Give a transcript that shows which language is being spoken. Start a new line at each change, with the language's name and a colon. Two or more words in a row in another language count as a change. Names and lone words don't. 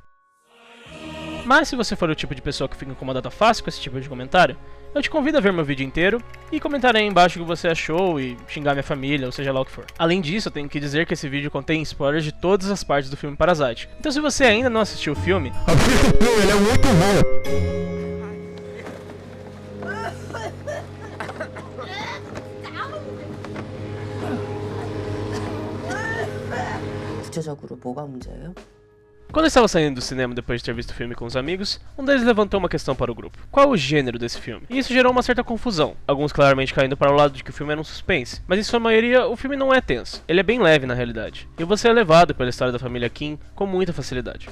Portuguese: Mas se você for o tipo de pessoa que fica incomodada fácil com esse tipo de comentário, eu te convido a ver meu vídeo inteiro e comentar aí embaixo o que você achou e xingar minha família, ou seja lá o que for. Além disso, eu tenho que dizer que esse vídeo contém spoilers de todas as partes do filme Parasite. Então se você ainda não assistiu o filme, assista o filme, ele é muito bom!
Korean: 구체적으로 뭐가 문제예요?
Portuguese: Quando eu estava saindo do cinema depois de ter visto o filme com os amigos, um deles levantou uma questão para o grupo. Qual é o gênero desse filme? E isso gerou uma certa confusão, alguns claramente caindo para o lado de que o filme era um suspense, mas em sua maioria o filme não é tenso, ele é bem leve na realidade, e você é levado pela história da família Kim com muita facilidade.